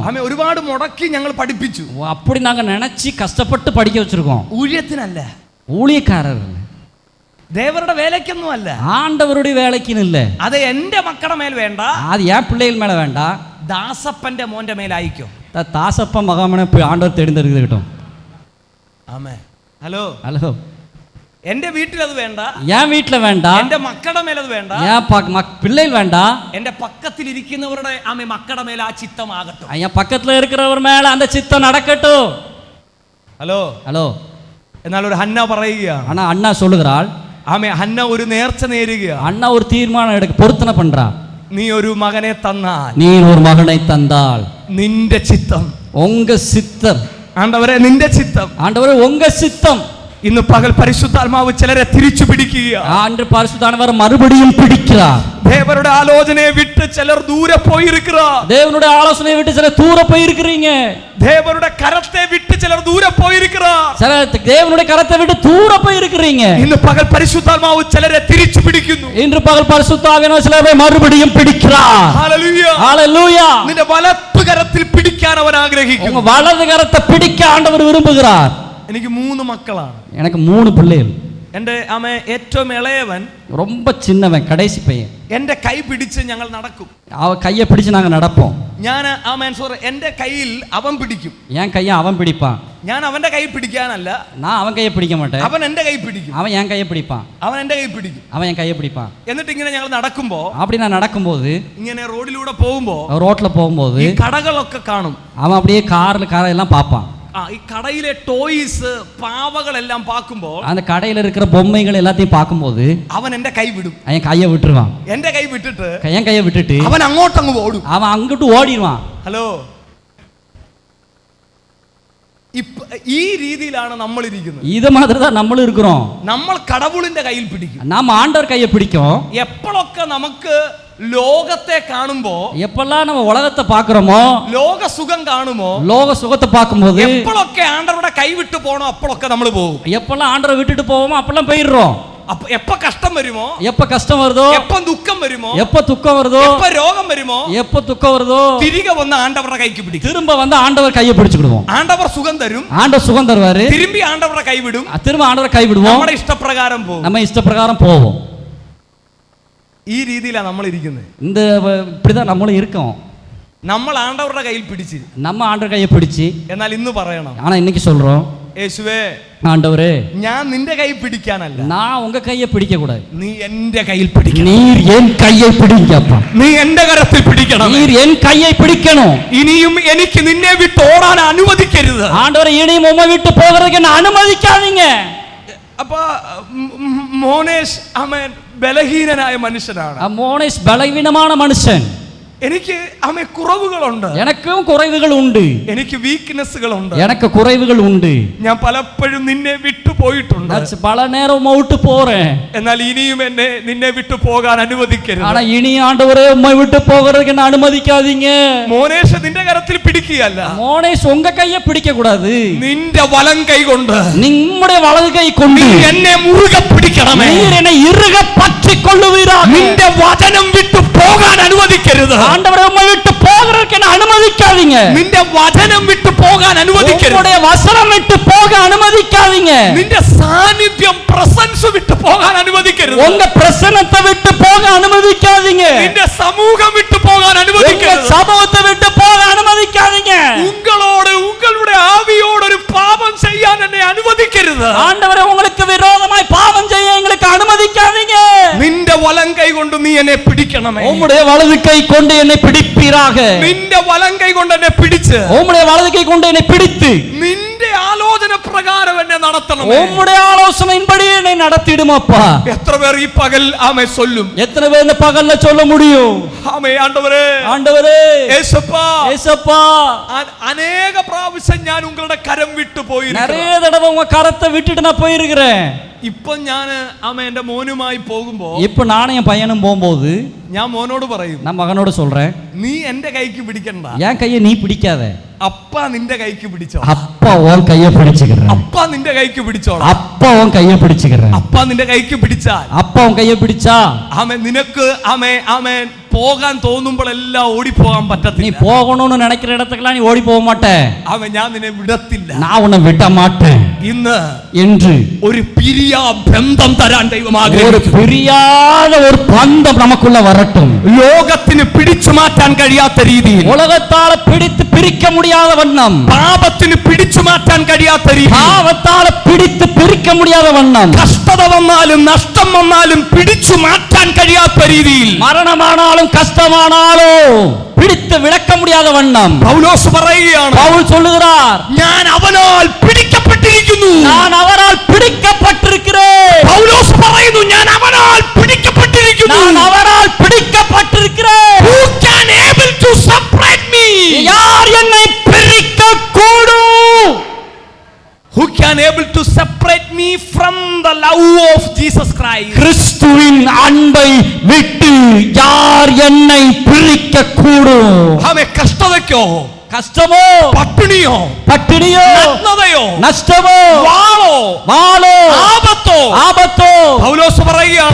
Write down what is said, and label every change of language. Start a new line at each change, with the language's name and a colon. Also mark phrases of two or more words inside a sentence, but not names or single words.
Malayalam: ആമേ, ഒരുപാട് മുടക്കി ഞങ്ങൾ പഠിപ്പിച്ചു.
Tamil: அப்படி நாங்கள் நினச்சி கஷ்டப்பட்டு படிக்க வச்சுருக்கோம்.
Malayalam: ഊഴിയത്തിനല്ല,
Tamil: ஊழியக்காரர்,
Malayalam: ദേവരുടെ വേലയ്ക്കൊന്നും അല്ല,
Tamil: ஆண்டவருடைய வேலைக்குன்னு இல்லை.
Malayalam: അത് എൻ്റെ മക്കളുടെ മേൽ വേണ്ട,
Tamil: அது ஏன் பிள்ளைகள் மேலே வேண்டாம்,
Malayalam: ദാസപ്പന്റെ മോന്റെ മേലായിക്കോ.
Tamil: தாசப்ப மகாமனை ஆண்டவர் தேர்ந்தெடுக்கட்டும்.
Malayalam: ആമേ. ഹലോ,
Tamil: ஹலோ,
Malayalam: എന്റെ വീട്ടിൽ അത് വേണ്ട,
Tamil: ஏன் வீட்டில் வேண்டாம்,
Malayalam: എന്റെ മക്കളുടെ മേൽ അത് വേണ്ട,
Tamil: ஏன் பிள்ளைகள் வேண்டாம்,
Malayalam: എന്റെ പക്കത്തിലിരിക്കുന്നവരുടെ ആമേ മക്കളുടെ മേൽ ആ ചിത്തമാകട്டும்.
Tamil: என் பக்கத்தில் இருக்கிறவர் மேலே அந்த சித்தம் நடக்கட்டும்.
Malayalam: ഹലോ
Tamil: ஹலோ,
Malayalam: എന്നാൽ ഒരു ഹന്ന പറയുകയാണ്.
Tamil: ஆனா அண்ணா சொல்லுகிறாள்,
Malayalam: ആമേ, ഹന്ന ഒരു നേർച്ച നേരുകയാണ്.
Tamil: அண்ணா ஒரு தீர்மானம் எடுக்க பொருத்தனை பண்றா.
Malayalam: നീ ഒരു മകനെ തന്നാൽ,
Tamil: நீ ஒரு மகனை தந்தால்
Malayalam: നിന്റെ ചിത്തം,
Tamil: உங்க சித்தம்,
Malayalam: ആണ്ടവരെ നിന്റെ ചിത്തം.
Tamil: ஆண்டவரே உங்க சித்தம்.
Malayalam: ഇന്ന് പകൽ പരിശുദ്ധാത്മാവ് ചിലരെ തിരിച്ചു പിടിക്കുക.
Tamil: ஆண்டு பரிசுத்தானவர் மறுபடியும் பிடிக்கிறார்.
Malayalam: ദേവരുടെ ആലോചനയെ വിട്ട് ചിലർ ദൂരെ പോയിരിக்கிறார்.
Tamil: தேவனுடைய ஆலோசனையை விட்டு சில தூர போயிருக்கிறீங்க.
Malayalam: ദേവരുടെ കരത്തെ വിട്ട് ചിലർ ദൂരെ പോയിരിக்கிறார்.
Tamil: சில தேவனுடைய கரத்தை விட்டு தூர போயிருக்கிறீங்க.
Malayalam: ഇന്ന് പകൽ പരിശുദ്ധാത്മാവ് ചിലരെ തിരിച്ചു പിടിക്കുന്നു.
Tamil: இன்று பகல் பரிசுத்த ஆவியானவர் சிலரை மறுபடியும் பிடிக்கிறார்.
Malayalam: ഹല്ലേലൂയ,
Tamil: ஹல்லேலூயா.
Malayalam: നിന്റെ വലത്ത് കരത്തിൽ പിടിക്കാൻ അവൻ ആഗ്രഹിക്കുന്നു.
Tamil: உங்க வலது கரத்தை பிடிக்க ஆண்டவர் விரும்புகிறார்.
Malayalam: എനിക്ക് 3 മക്കളാണ്.
Tamil: எனக்கு 3 பிள்ளைகள்.
Malayalam: എൻ്റെ ആമേ ഏറ്റവും ഇളയവൻ
Tamil: ரொம்ப சின்னவன், கடைசி பையன்.
Malayalam: എൻ്റെ കൈ പിടിച്ച് ഞങ്ങൾ നടക്കും.
Tamil: அவ கையை பிடிச்சு நாங்க நடப்போம்.
Malayalam: ഞാൻ ആമേൻ സോറി, എൻ്റെ കയ്യിൽ അവൻ പിടിക്കും,
Tamil: என் கையை அவன் பிடிப்பான்.
Malayalam: ഞാൻ അവന്റെ കൈ പിടിക്കാനല്ല,
Tamil: நான் அவன் கையை பிடிக்க மாட்டேன்.
Malayalam: അവൻ എൻ്റെ കൈ പിടിക്കും,
Tamil: அவன் என் கையை பிடிப்பான்.
Malayalam: അവൻ എൻ്റെ കൈ പിടിക്കും.
Tamil: அவன் என் கையை பிடிப்பான்.
Malayalam: എന്നിട്ട് ഇങ്ങനെ ഞങ്ങൾ നടക്കുമ്പോ,
Tamil: அப்படி நான் நடக்கும்போது,
Malayalam: ഇങ്ങനെ റോഡിലൂടെ പോകുമ്പോ
Tamil: ரோட்ல போகும்போது
Malayalam: ഈ കടകളൊക്കെ കാണും.
Tamil: அவன் அப்படியே காரெல்லாம் பார்ப்பான்.
Malayalam: ഈ കടയിലെ ടോയ്സ് പാവകളെല്ലാം പാക്കുമ്പോൾ,
Tamil: அந்த கடையில் இருக்கிற பொம்மைகள் எல்லாத்தையும் பார்க்கும்போது
Malayalam: അവൻ എൻ്റെ കൈ വിടും.
Tamil: என் கையை விட்டுருவான்.
Malayalam: എൻ്റെ കൈ വിട്ടിട്ട്
Tamil: என் கையை விட்டுட்டு
Malayalam: അവൻ അങ്ങോട്ടങ്ങ് ഓടും.
Tamil: அவன் அங்கிட்டு ஓடிடுவான்.
Malayalam: ഹലോ, ഈ രീതിയിലാണ് നമ്മൾ ഇരിക്കുന്നത്.
Tamil: இது மாதிரி தான் நம்மளும் இருக்கிறோம்.
Malayalam: നമ്മൾ കടവുളിന്റെ കയ്യിൽ പിടിക്കും.
Tamil: நாம ஆண்டவர் கையை பிடிக்கும்.
Malayalam: എപ്പോഴൊക്കെ നമുക്ക് ലോകത്തെ കാണുമ്പോ,
Tamil: எப்பெல்லாம் நம்ம உலகத்தை பார்க்கிறோமோ,
Malayalam: ലോക സുഖം കാണുമോ,
Tamil: லோக சுகத்தை பார்க்கும்போது,
Malayalam: എപ്പോഴൊക്കെ ആണ്ടവരുടെ കൈ വിട്ടു പോണോ അപ്പോഴൊക്കെ നമ്മൾ പോകും.
Tamil: எப்பெல்லாம் ஆண்டவரை விட்டுட்டு போவோமோ அப்பெல்லாம் போயிடுறோம்.
Malayalam: എപ്പോ കഷ്ടം വരുമോ,
Tamil: எப்ப கஷ்டம் வருதோ,
Malayalam: എപ്പോ ദുഃഖം വരുമോ,
Tamil: எப்ப துக்கம் வருதோ,
Malayalam: എപ്പോ രോഗം വരുമോ,
Tamil: எப்ப துக்கம் வருதோ,
Malayalam: തിരികെ വന്ന് ആണ്ടവരുടെ കൈക്ക് പിടിക്കും.
Tamil: திரும்ப வந்து ஆண்டவர் கையை பிடிச்சுக்கிடுவோம்.
Malayalam: ആണ്ടവർ സുഖം തരും,
Tamil: ஆண்டவர் சுகம் தருவாரு,
Malayalam: തിരുമ്പി ആണ്ടവരുടെ കൈ വിടും,
Tamil: திரும்ப ஆண்டவர் கை விடுவோம்,
Malayalam: നമ്മുടെ ഇഷ്ടപ്രകാരം പോകും.
Tamil: நம்ம இஷ்டப்பிரகாரம் போவோம்.
Malayalam: ഈ രീതിയിലാണ് നമ്മൾ ഇരിക്കുന്നത്.
Tamil: இந்த இப்படிதான் நம்மளும் இருக்கோம்.
Malayalam: നമ്മൾ ആണ്ടവരുടെ കയ്യിൽ പിടിച്ച്,
Tamil: நம்ம ஆண்டவர் கையை பிடிச்சு,
Malayalam: എന്നാൽ ഇന്ന് പറയണം,
Tamil: ஆனா இன்னைக்கு சொல்றோம்,
Malayalam: യേശുവേ,
Tamil: ஆண்டவரே,
Malayalam: ഞാൻ നിന്റെ കൈ പിടിക്കാനല്ല,
Tamil: நான் உங்க கையை பிடிக்க கூடாது,
Malayalam: നീ എന്റെ കയ്യിൽ പിടിക്കണം.
Tamil: நீர் என் கையை பிடிங்கப்பா,
Malayalam: നീ എന്റെ കരത്തിൽ പിടിക്കണം.
Tamil: நீர் என் கையை பிடிக்கணும்.
Malayalam: ഇനിയും എനിക്ക് നിന്നെ വിട്ട് ഓടാൻ അനുവദിക്കരുത്.
Tamil: ஆண்டவரை இனியும் உம்மை விட்டு போகிறதுக்கு என்ன அனுமதிக்காதீங்க.
Malayalam: അപ്പൊ മോനേഷ് അവൻ ബലഹീനനായ മനുഷ്യനാണ്.
Tamil: மோனேஷ் பலவீனமான மனுஷன்.
Malayalam: എനിക്ക് അവൻ കുറവുകളുണ്ട്,
Tamil: எனக்கும் குறைவுகள் உண்டு,
Malayalam: എനിക്ക് വീക്ക്നെസ്സുകളുണ്ട്,
Tamil: எனக்கு குறைவுகள் உண்டு.
Malayalam: ഞാൻ പലപ്പോഴും നിന്നെ വിട്ടു പോയിട്ടുണ്ട്.
Tamil: நான் பல நேரம் விட்டு போறேன்,
Malayalam: എന്നാൽ ഇനിയും എന്നെ നിന്നെ വിട്ടു പോകാൻ അനുവദിക്കരുത്.
Tamil: ஆனா இனி ஆண்டவரே உம்மை விட்டு போகிறதுக்கு என்ன அனுமதிக்காதீங்க.
Malayalam: മോനേഷ് നിന്റെ കരത്തിൽ പിടിക്കുകയല്ല,
Tamil: மோனேஷ் உங்க கையை பிடிக்க கூடாது,
Malayalam: നിന്റെ വലം കൈ കൊണ്ട്
Tamil: நம்முடைய வலது கை கொண்டு
Malayalam: എന്നെ മുറുകെ പിടിക്കണമേ.
Tamil: நீர் என்னை இறுக பற்றிக் கொள்ளுவீராக.
Malayalam: നിന്റെ വചനം വിട്ടു പോകാൻ അനുവദിക്കരുത്.
Tamil: ஆண்டவரே உம்மை விட்டு போகிறதுக்கு என்ன அனுமதிக்காதீங்க.
Malayalam: നിന്റെ വചനം വിട്ടു പോകാൻ അനുവദിക്കരുത്.
Tamil: உம்முடைய வசனம் விட்டு போக அனுமதிக்காதீங்க.
Malayalam: നിന്റെ സാന്നിധ്യം പ്രസൻസ് വിട്ടു പോകാൻ അനുവദിക്കരുത്.
Tamil: உங்க பிரசன்னத்தை விட்டு போக அனுமதிக்காதீங்க.
Malayalam: നിന്റെ സമൂഹം വിട്ടു പോകാൻ
Tamil: உங்க
Malayalam: അനുവദിക്കരുത്.
Tamil: சமூகத்தை விட்டு போக அனுமதிக்காதீங்க.
Malayalam: ഉങ്ങളോട് ഉങ്ങളുടെ ആവിയോട് ഒരു പാപം ചെയ്യാൻ എന്നെ അനുവദിക്കരുത്.
Tamil: ஆண்டவரே உங்களுக்கு விரோதமாய் பாவம் செய்ய எங்களுக்கு அனுமதிக்காதீங்க.
Malayalam: നിന്റെ വലം കൈ കൊണ്ട് നീ എന്നെ പിടിക്കണമേ.
Tamil: உம்முடைய வலது கை கொண்டு என்னை பிடிப்பீராக.
Malayalam: നിന്റെ വലങ്കൈ കൊണ്ട് എന്നെ പിടിച്ച്,
Tamil: உம்முடைய வலது கை கொண்டு என்னை பிடித்து
Malayalam: നിന്റെ ആലോചന പ്രകാരം എന്നെ നടത്തണം.
Tamil: உம்முடைய ஆலோசனையின்படி என்னை நடத்திடும் அப்பா.
Malayalam: എത്ര പേർ ഈ പകൽ ആമേ ചൊല്ലും?
Tamil: எத்தனை பேர் இந்த பகல்ல சொல்ல முடியும்?
Malayalam: ആമേ ആണ്ടവരേ,
Tamil: ஆண்டவரே,
Malayalam: യേശപ്പാ,
Tamil: ஏசப்பா,
Malayalam: അനേക പ്രാവശ്യം ഞാൻ ഉങ്ങളുടെ കരം വിട്ടു പോയിരിക്കുന്നു.
Tamil: நிறைய தடவை உங்க கரத்தை விட்டுட்டு நான் போயிருக்கிறேன்.
Malayalam: ഇപ്പൊ ഞാൻ ആമേ എന്റെ മോനുമായി പോകുമ്പോ,
Tamil: இப்ப நானும் என் பையனும் போகும்போது
Malayalam: ഞാൻ മോനോട് പറയും,
Tamil: நான் மகனோட சொல்றேன்,
Malayalam: നീ എന്റെ കൈക്ക് പിടിക്കണ്ട,
Tamil: என் கையை நீ பிடிக்காத,
Malayalam: അപ്പ നിന്റെ കൈക്ക് പിടിച്ചോ.
Tamil: அப்பா உன் கையை பிடிச்சுக்கிறேன்.
Malayalam: അപ്പ നിന്റെ കൈക്ക് പിടിച്ചോളാം.
Tamil: அப்பா உன் கையை பிடிச்சுக்கிறேன்.
Malayalam: അപ്പ നിന്റെ കൈക്ക് പിടിച്ചാൽ,
Tamil: அப்பா உன் கையை பிடிச்சா
Malayalam: ആമേ നിനക്ക് ആമേ ആമേ പോകാൻ തോന്നുമ്പോഴെല്ലാം ഓടിപ്പോകാൻ
Tamil: நீ
Malayalam: പറ്റത്തില്ല.
Tamil: போகணும்னு நினைக்கிற இடத்துக்குலாம் நீ ஓடி போக மாட்ட.
Malayalam: ആമേ ഞാൻ നിന്നെ വിടത്തില്ല.
Tamil: நான் உன்னை விட மாட்டேன்
Malayalam: ഇന്ന്
Tamil: என்று
Malayalam: ഒരു പിരിയാ ബന്ധം തരാൻ ദൈവം
Tamil: ஒரு
Malayalam: ആഗ്രഹിക്കുന്നു.
Tamil: பிரியாத ஒரு பந்தம் நமக்குள்ள வரட்டும்.
Malayalam: ലോകത്തിന് പിടിച്ചു മാറ്റാൻ കഴിയാത്ത രീതിയിൽ,
Tamil: உலகத்தால பிடித்து பிரிக்க முடியாத வண்ணம்,
Malayalam: പാപത്തിന് പിടിച്ചു മാറ്റാൻ കഴിയാത്ത രീതിയിൽ,
Tamil: பாவத்தால பிடித்து பிரிக்க முடியாத வண்ணம்,
Malayalam: കഷ്ടത വന്നാലും നഷ്ടം വന്നാലും പിടിച്ചു മാറ്റാൻ കഴിയാത്ത രീതിയിൽ
Tamil: மரணமானாலும் கஷ்டமானாலும் பிடித்து விளக்க முடியாத வண்ணம்
Malayalam: പൗലോസ് പറയുകയാണ്,
Tamil: பவுல் சொல்லுகிறார்,
Malayalam: ഞാൻ അവനാൽ പിടിക്കപ്പെട്ടിരിക്കുന്നു.
Tamil: நான் அவரால் பிடிக்கப்பட்டிருக்கிறேன்.
Malayalam: പൗലോസ് പറയുന്നു, ഞാൻ അവനാൽ പിടിക്കപ്പെട്ടിരിക്കുന്നു.
Tamil: நான் அவரால் பிடிக்கப்பட்டிருக்கிறேன்.
English: Who can able to separate me?
Tamil: யார் என்னை பிரிக்க கூடும்?
English: Who can able to separate me from the love of Jesus Christ?
Tamil: கிறிஸ்துவின் அன்பை விட்டு யார் என்னை பிரிக்க கூடும்?
Malayalam: ആമേ കഷ്ടതയ്ക്കോ,
Tamil: கஷ்டமோ,
Malayalam: പട്ടിണിയോ,
Tamil: பட்டினியோ,
Malayalam: നഗ്നതയോ,
Tamil: நஷ்டமோ,
Malayalam: വാളോ,
Tamil: வாளோ,
Malayalam: ആപത്തോ,
Tamil: ஆபத்தோ,
Malayalam: പൗലോസ് പറയുകയാണ്,